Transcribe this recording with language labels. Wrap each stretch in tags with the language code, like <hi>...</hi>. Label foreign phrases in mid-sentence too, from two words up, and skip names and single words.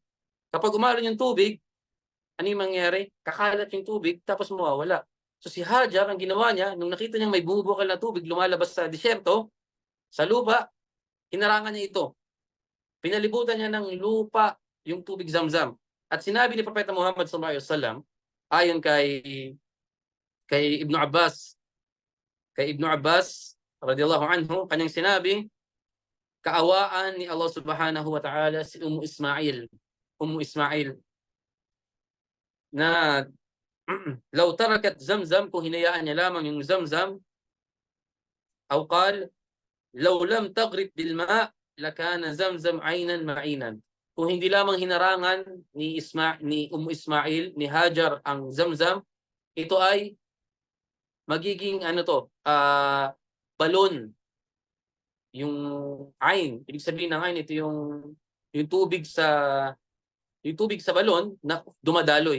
<tl>Kapag umalon yung tubig, ano yung mangyayari? Kakalat yung tubig, tapos mawawala. So si Hajar, ang ginawa niya, nung nakita niyang may bumubukal na tubig lumalabas sa disyerto, sa lupa, hinarangan niya ito. Pinalibutan niya ng lupa yung tubig Zamzam. At sinabi ni Propeta Muhammad</tl> <ar>صلى الله عليه وسلم,</ar> <tl>ayon kay Ibn Abbas</tl> <ar>رضي الله عنه,</ar> <tl>kanyang sinabi, kaawaan ni Allah</tl> <ar>سبحانه وتعالى</ar> <tl>si Ummu Ismail na</tl> <ar>لو تركت زمزم,</ar> <tl>kung hinayaan niya lamang yung Zamzam,</tl> <ar>أو قال لو لم تغرب بالماء لكان زمزم عينا معينا.</ar> <tl>kung hindi lamang hinarangan ni Ismail, ni Hajar ang Zamzam, ito ay magiging ano to, balon. Yung ayn, ibig sabihin ng ayn, ito yung tubig sa balon na dumadaloy.</tl>